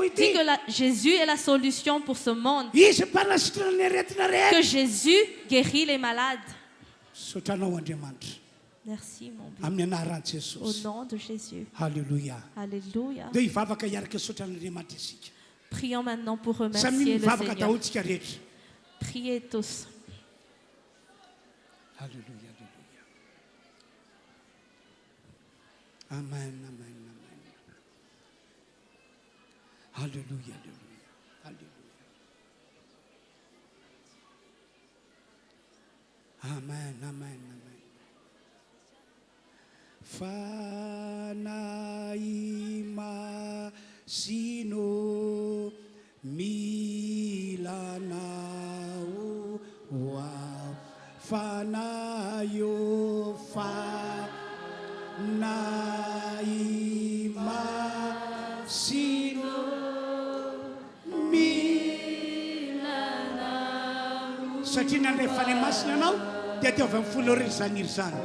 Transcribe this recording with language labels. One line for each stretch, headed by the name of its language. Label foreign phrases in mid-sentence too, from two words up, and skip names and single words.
French: Dis
Malagasy: ity
French: que Jésus est la solution pour ce monde.
Malagasy: izy mpanasitrana ny aretina
French: Que
Malagasy: rehetra
French: Jésus guérit les malades.
Malagasy: sotranao andriamanitra
French: Merci mon Dieu.
Malagasy: amin'ny anaran'i
French: Au
Malagasy: jesosy
French: nom de Jésus.
Malagasy: halleloia
French: Alléluia.
Malagasy: dia hivavaka hiaraka sotran'andriamanitra isika
French: Prions maintenant pour
Malagasy: samy
French: remercier le
Malagasy: mivavaka
French: Seigneur.
Malagasy: daholotsika rehetra
French: Priez tous.
Malagasy: halleluia halleluia amen amen amen halleluia halleluia halleluia amen amen amen fanahy masino milanao wow fanahy yo fanahy masino satria nandray fanahy masina anao dia teo avy amin'ny folo rery zany iry zany.